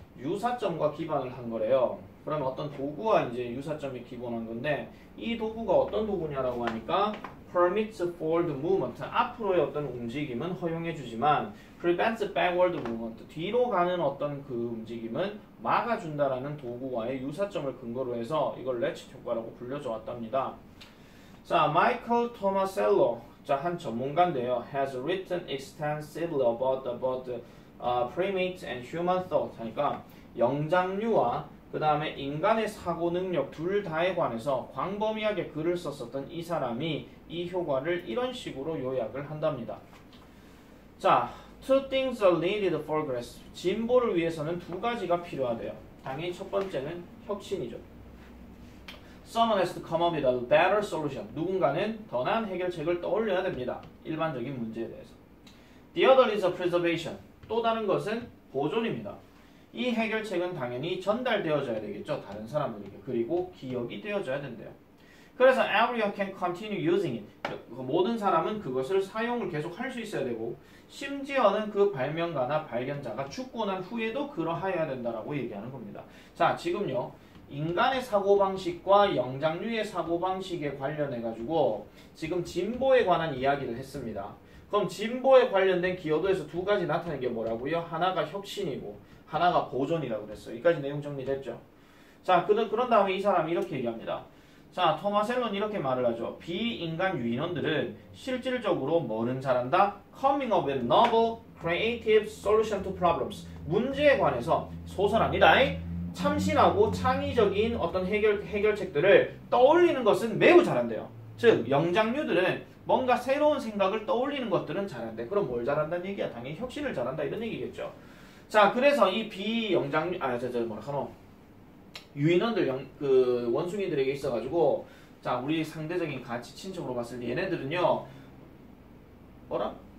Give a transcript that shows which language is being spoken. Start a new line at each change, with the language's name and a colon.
Korean: 유사점과 기반을 한 거래요. 그러면 어떤 도구와 이제 유사점이 기본한 건데 이 도구가 어떤 도구냐라고 하니까
English: permits forward movement,
Korean: 앞으로의 어떤 움직임은 허용해주지만
English: prevents backward movement,
Korean: 뒤로 가는 어떤 그 움직임은 막아준다라는 도구와의 유사점을 근거로 해서 이걸 레치트 효과라고 불려져 왔답니다. 자, 마이클 토마셀로, 자, 한 전문가인데요.
English: has written extensively about primates and human thought.
Korean: 하니까 영장류와 그 다음에 인간의 사고 능력 둘 다에 관해서 광범위하게 글을 썼었던 이 사람이 이 효과를 이런 식으로 요약을 한답니다.
English: 자, two things are needed for progress.
Korean: 진보를 위해서는 두 가지가 필요하대요. 당연히 첫 번째는 혁신이죠.
English: Someone has to come up with a better solution.
Korean: 누군가는 더 나은 해결책을 떠올려야 됩니다. 일반적인 문제에 대해서.
English: The other is a preservation.
Korean: 또 다른 것은 보존입니다. 이 해결책은 당연히 전달되어져야 되겠죠. 다른 사람들에게. 그리고 기억이 되어져야 된대요.
English: 그래서 everyone can continue using it.
Korean: 모든 사람은 그것을 사용을 계속 할 수 있어야 되고 심지어는 그 발명가나 발견자가 죽고 난 후에도 그러하여야 된다라고 얘기하는 겁니다. 자, 지금요. 인간의 사고방식과 영장류의 사고방식에 관련해가지고 지금 진보에 관한 이야기를 했습니다. 그럼 진보에 관련된 기여도에서 두 가지 나타낸 게 뭐라고요? 하나가 혁신이고 하나가 보존이라고 그랬어요. 여기까지 내용 정리됐죠? 자, 그런 다음에 이 사람이 이렇게 얘기합니다. 자, 토마셀로는 이렇게 말을 하죠. 비인간 유인원들은 실질적으로 뭐는 잘한다?
English: Coming up with novel, creative solution to problems.
Korean: 문제에 관해서 소설합니다. 참신하고 창의적인 어떤 해결책들을 떠올리는 것은 매우 잘한대요. 즉, 영장류들은 뭔가 새로운 생각을 떠올리는 것들은 잘한대. 그럼 뭘 잘한다는 얘기야? 당연히 혁신을 잘한다 이런 얘기겠죠. 자, 그래서 이 비영장류, 유인원들, 그 원숭이들에게 있어가지고, 자, 우리 상대적인 가치 친척으로 봤을 때 얘네들은요, 뭐라?